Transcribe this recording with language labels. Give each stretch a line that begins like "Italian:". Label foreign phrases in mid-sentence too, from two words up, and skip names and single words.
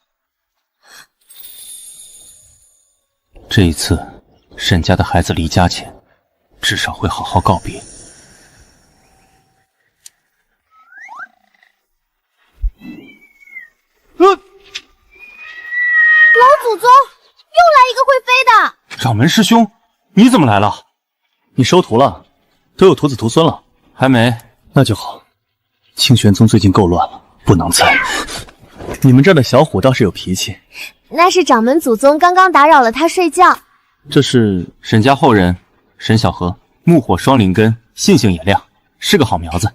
Chinese: 這一次，沈家的孩子離家前，至少會好好告別。老祖宗，又來一個會飛的。掌門師兄，你怎麼來了？你收徒了，都有徒子徒孫了？還沒。那就好。清玄宗最近夠亂了，不能再。 你们这儿的小虎倒是有脾气。那是掌门祖宗刚刚打扰了他睡觉。这是沈家后人沈小河，木火双灵根，性性也亮，是个好苗子。